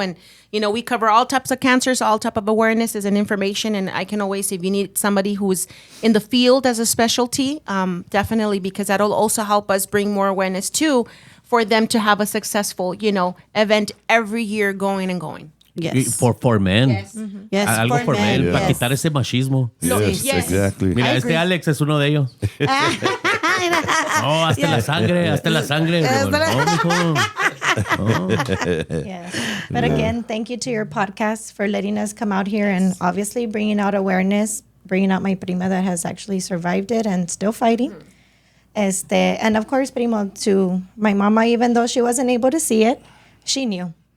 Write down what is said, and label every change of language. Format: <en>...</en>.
<en>And, we cover all types of cancers, all type of awarenesses and information. And I can always, if you need somebody who's in the field as a specialty, definitely, because that'll also help us bring more awareness too, for them to have a successful, event every year going and going. Yes. For men. Yes. Yes,</en> <es>Algo</es> <en>for men. yes.</en> <es>Para quitar ese machismo.</es> <en>Yes, yes. exactly.</en> <es>Mira,</es> <en>agree.</en> <es>Alex es uno de ellos. No, hasta la sangre, hasta la sangre. Hasta la- No, mijo.</es> <en>Yes. But again, thank you to your podcast for letting us come out here and obviously bringing out awareness, bringing out my prima that has actually survived it and still fighting. And of course, primo, to my mama, even though she wasn't able to see it, she knew.</en>